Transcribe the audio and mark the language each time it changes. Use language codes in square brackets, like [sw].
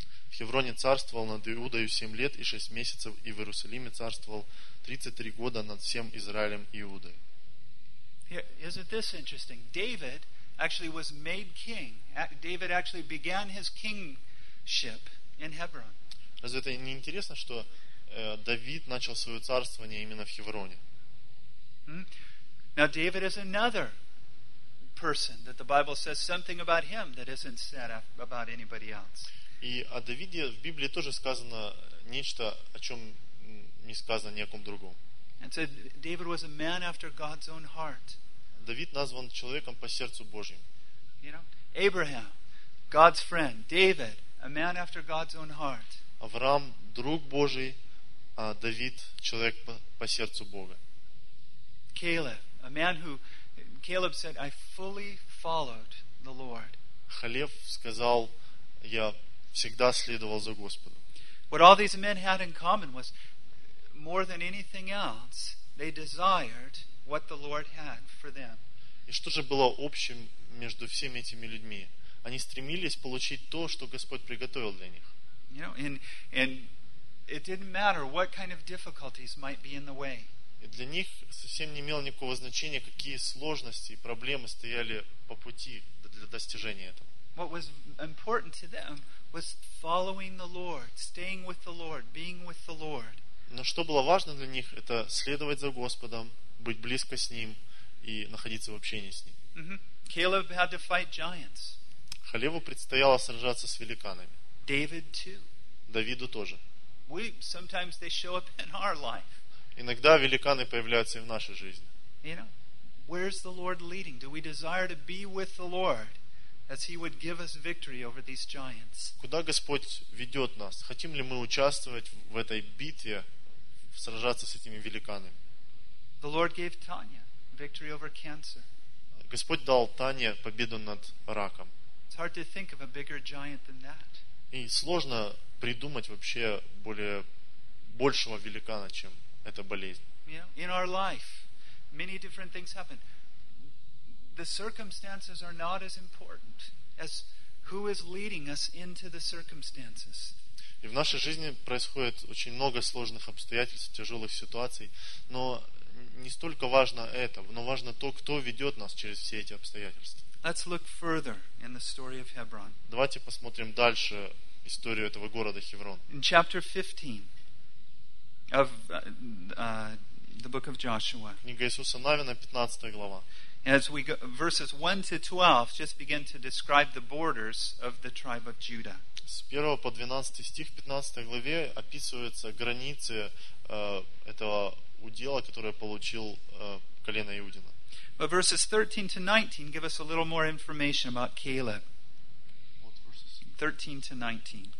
[ru] В Хевроне царствовал над Иудою 7 лет и 6 месяцев, и в Иерусалиме царствовал 33 года над всем Израилем и Иудой. [en] Isn't this interesting? David actually was made king. David actually began his king ship in Hebron. [ru] Разве это не интересно, что Давид начал свое царствование именно в Хевроне? [en] Now David is another person that the Bible says something about him that isn't said about anybody else. [ru] И о Давиде в Библии тоже сказано нечто, о чем не сказано ни о ком другом. [en] And so David was a man after God's own heart. [ru] Давид назван человеком по сердцу Божьим. [en] You know, Abraham, God's friend, David, a man after God's own heart. [ru] Авраам, друг Божий, а Давид, человек по сердцу Бога. [en] Caleb, a man who Caleb said, I fully followed the Lord. [ru] Халев сказал, я всегда следовал за Господом. [en] What all these men had in common was, more than anything else, they desired what the Lord had for them. [ru] И что же было общим между всеми этими людьми? Они стремились получить то, что Господь приготовил для них. [en] You know, and it didn't matter what kind of difficulties might be in the way. [ru] И для них совсем не имело никакого значения, какие сложности и проблемы стояли по пути для достижения этого. [en] What was important to them was following the Lord, staying with the Lord, being with the Lord. [ru] Но что было важно для них, это следовать за Господом, быть близко с Ним и находиться в общении с Ним. [en] Caleb had to fight giants. [ru] Халеву предстояло сражаться с великанами. [en] David too. [ru] Давиду тоже. [en] We sometimes they show up in our life. [ru] Иногда великаны появляются и в нашей жизни. [en] You know, where's the Lord leading? Do we desire to be with the Lord as He would give us victory over these giants? [ru] Куда Господь ведет нас? Хотим ли мы участвовать в этой битве, сражаться с этими великанами? [en] The Lord gave Tanya victory over cancer. [ru] Господь дал Тане победу над раком. [en] It's hard to think of a bigger giant than that. [ru] И сложно придумать вообще более большего великана, чем эта болезнь. [en] You know, in our life, many different things happen. The circumstances are not as important as who is leading us into the circumstances. [ru] И в нашей жизни происходит очень много сложных обстоятельств, тяжелых ситуаций, но не столько важно это, но важно то, кто ведет нас через все эти обстоятельства. [en] Let's look further in the story of Hebron. [ru] Давайте посмотрим дальше историю этого города Хеврон. [en] In chapter 15 of the book of Joshua. [ru] Книга Иисуса Навина, 15 глава. [en] As we go, verses 1 to 12 just begin to describe the borders of the tribe of Judah. [ru] С 1 по 12 стих в 15 главе описываются границы этого удела, которое получил колено Иудина. [en] But verses 13 to 19 give us a little more information about Caleb. 13 to 19.